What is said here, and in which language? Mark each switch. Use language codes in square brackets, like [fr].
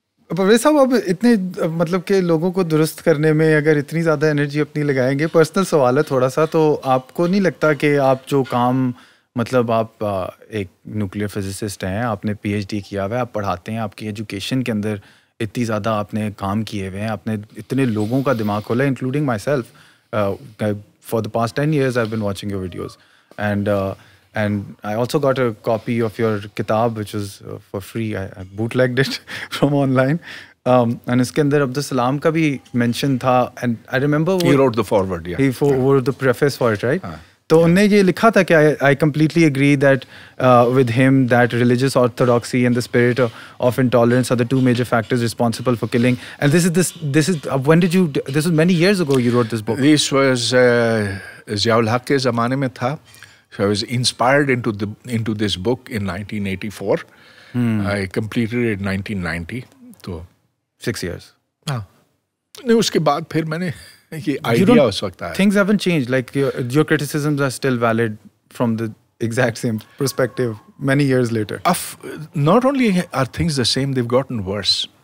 [ur] پرویز صاحب, اب اتنے مطلب کہ لوگوں کو درست کرنے میں اگر اتنی زیادہ انرجی اپنی لگائیں گے, پرسنل سوال ہے تھوڑا سا, تو آپ کو نہیں لگتا کہ آپ جو کام مطلب آپ ایک نیوکلیئر فزسسٹ ہیں, آپ نے پی ایچ ڈی کیا ہوا ہے, آپ پڑھاتے ہیں, آپ کی ایجوکیشن کے اندر اتنی زیادہ آپ نے کام کیے ہوئے ہیں, آپ نے اتنے لوگوں کا دماغ کھولا ہے, including my self. [en] For the past 10 years I've been watching your videos, and I also got a copy of your kitab which was for free. I bootlegged it from online. And [ur] اس کے اندر عبدالسلام کا بھی mention تھا, [en] and I remember he wrote the foreword, yeah. He wrote the preface for it, right? [ur] تو انہوں نے یہ لکھا تھا کہ [en] I completely agree that with him that religious orthodoxy and the spirit of intolerance are the two major factors responsible for killing. And this is when did you, this was many years ago you wrote this book. This was [ur] Zia الحق کے زمانے میں تھا. [en] So I was inspired into this book in 1984. I completed it in 1990. تو 6 years. [ur] ہاں نہیں, اس کے بعد پھر میں نے یہ آئیڈیا اس وقت آیا. [en] Things haven't changed, like your criticisms are still valid from the exact same perspective many years later. Not only are things the same, they've gotten worse.